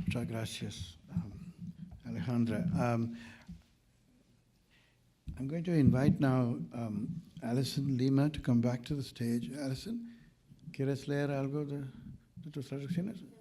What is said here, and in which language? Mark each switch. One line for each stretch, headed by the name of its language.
Spanish: Muchas gracias, Alejandra.
English: I'm going to invite now Alison Lima to come back to the stage.
Spanish: Alison, ¿quieres leer algo de tus traducciones?